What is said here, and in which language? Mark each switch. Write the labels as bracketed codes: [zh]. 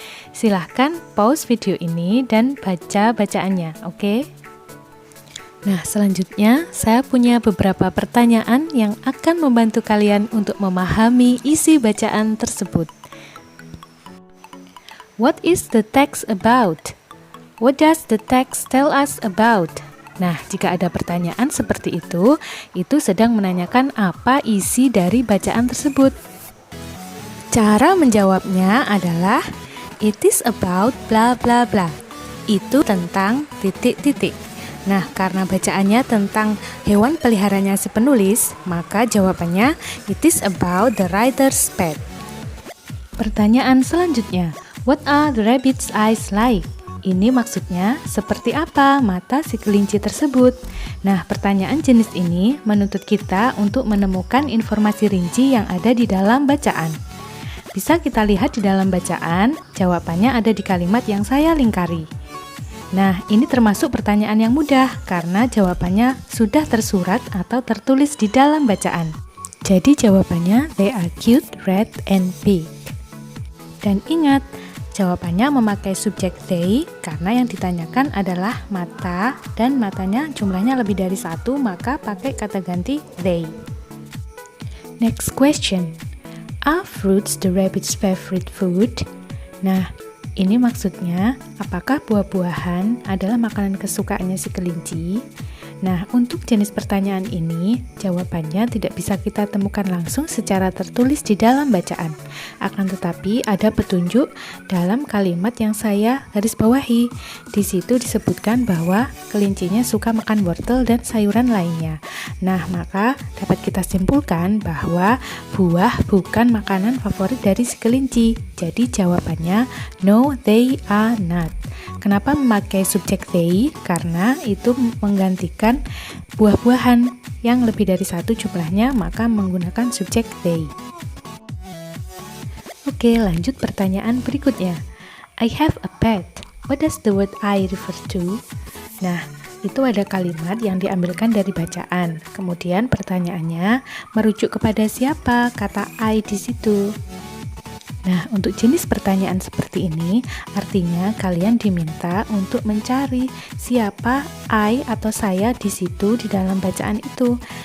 [id] Silahkan pause video ini dan baca bacaannya, oke? Nah, selanjutnya saya punya beberapa pertanyaan yang akan membantu kalian untuk memahami isi bacaan tersebut. [en] What is the text about? What does the text tell us about? [id] Nah, jika ada pertanyaan seperti itu sedang menanyakan apa isi dari bacaan tersebut. Cara menjawabnya adalah [en] it is about bla bla bla. [id] Itu tentang titik-titik. Nah, karena bacaannya tentang hewan peliharanya si penulis, maka jawabannya [en] it is about the writer's pet. [id] Pertanyaan selanjutnya, [en] what are the rabbit's eyes like? [id] Ini maksudnya seperti apa mata si kelinci tersebut. Nah, pertanyaan jenis ini menuntut kita untuk menemukan informasi rinci yang ada di dalam bacaan. Bisa kita lihat di dalam bacaan, jawabannya ada di kalimat yang saya lingkari. Nah, ini termasuk pertanyaan yang mudah karena jawabannya sudah tersurat atau tertulis di dalam bacaan. Jadi jawabannya [en] they are cute, red, and big. [id] Dan ingat, jawabannya memakai subjek they karena yang ditanyakan adalah mata dan matanya jumlahnya lebih dari satu, maka pakai kata ganti they. [en] Next question. Are fruits the rabbit's favorite food? [id] Nah, ini maksudnya apakah buah-buahan adalah makanan kesukaannya si kelinci? Nah, untuk jenis pertanyaan ini, jawabannya tidak bisa kita temukan langsung secara tertulis di dalam bacaan. Akan tetapi ada petunjuk dalam kalimat yang saya garis bawahi. Di situ disebutkan bahwa kelincinya suka makan wortel dan sayuran lainnya. Nah, maka dapat kita simpulkan bahwa buah bukan makanan favorit dari si kelinci. Jadi jawabannya [en] no, they are not. [id] Kenapa memakai subjek they? Karena itu menggantikan buah-buahan yang lebih dari satu jumlahnya, maka menggunakan subjek they. Oke, lanjut pertanyaan berikutnya. [en] I have a pet. What does the word I refer to? [id] Nah, itu ada kalimat yang diambilkan dari bacaan. Kemudian pertanyaannya merujuk kepada siapa kata I di situ. Nah, untuk jenis pertanyaan seperti ini, artinya kalian diminta untuk mencari siapa I atau saya di situ di dalam bacaan itu.